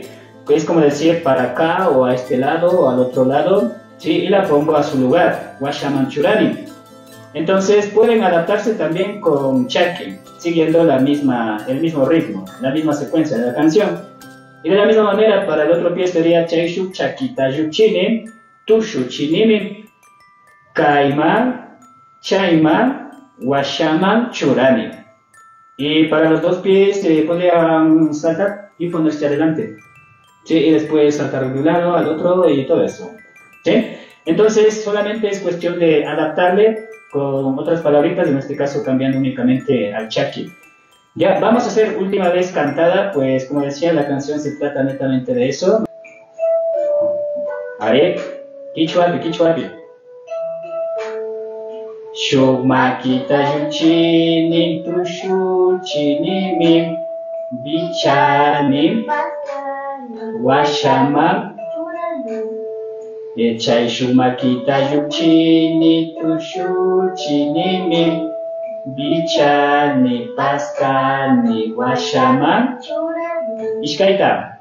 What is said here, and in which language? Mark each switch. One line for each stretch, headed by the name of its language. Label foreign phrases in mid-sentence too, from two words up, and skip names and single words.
Spanish: Es como decir para acá, o a este lado, o al otro lado. ¿Sí? Y la pongo a su lugar,
Quechua: Washaman Churani.
Spanish: Entonces pueden adaptarse también con Chaki, siguiendo el mismo ritmo, la misma secuencia de la canción. Y de la misma manera, para el otro pie sería
Quechua: Chaishu Chakita Yuchini, Tushu Chinimi, Kaiman, Chaiman, Washaman Churani.
Spanish: Y para los dos pies podrían saltar y ponerse adelante. ¿Sí? Y después saltar de un lado al otro y todo eso. ¿Sí? Entonces solamente es cuestión de adaptarle con otras palabritas, en este caso cambiando únicamente al chaki. Ya, vamos a hacer última vez cantada, pues como decía, la canción se trata netamente de eso. Are,
Quechua: kichuapi, kichuapi. Shumakita yuchini tushu chinimi bichani washaman Echai shumakita yuchini tushu chinimi bichani paskani washaman Ishkaita.